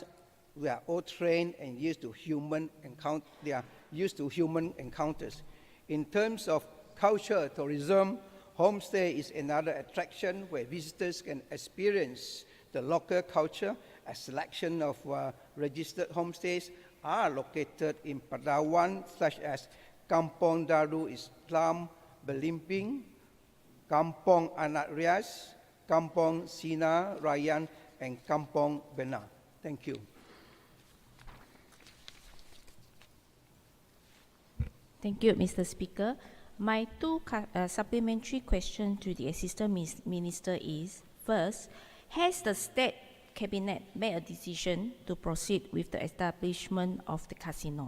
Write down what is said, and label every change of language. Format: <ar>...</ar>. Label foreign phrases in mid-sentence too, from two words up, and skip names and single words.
<en>They are all trained and used to human encounters. In terms of culture tourism, homestay is another attraction where visitors can experience the local culture. A selection of registered homestays are located in Padawan, such as Kampong Daru Islam Belimping, Kampong Anak Rias, Kampong Sina Rayan, and Kampong Benar. Thank you. Thank you, Mr. Speaker. My two supplementary questions to the Assistant Minister is, first, has the State Cabinet made a decision to proceed with the establishment of the casino?</en>